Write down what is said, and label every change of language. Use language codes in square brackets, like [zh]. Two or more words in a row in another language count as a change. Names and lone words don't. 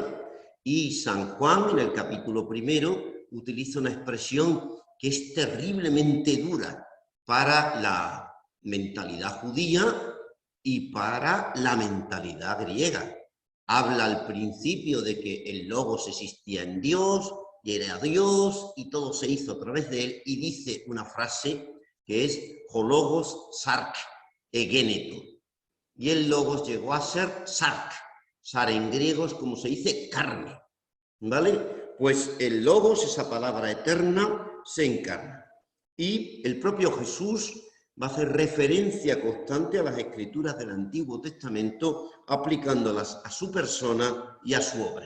[es] Y San Juan, en el capítulo 1, utiliza una expresión que es terriblemente dura para la mentalidad judía y para la mentalidad griega. Habla al principio de que el logos existía en Dios y era Dios y todo se hizo a través de él, y dice una frase que es [el] ὁ λόγος σὰρξ ἐγένετο, [es] y el logos llegó a ser sark. Sar en griego es como se dice carne, ¿vale? Pues el logos, esa palabra eterna, se encarna. Y el propio Jesús va a hacer referencia constante a las escrituras del Antiguo Testamento, aplicándolas a su persona y a su obra.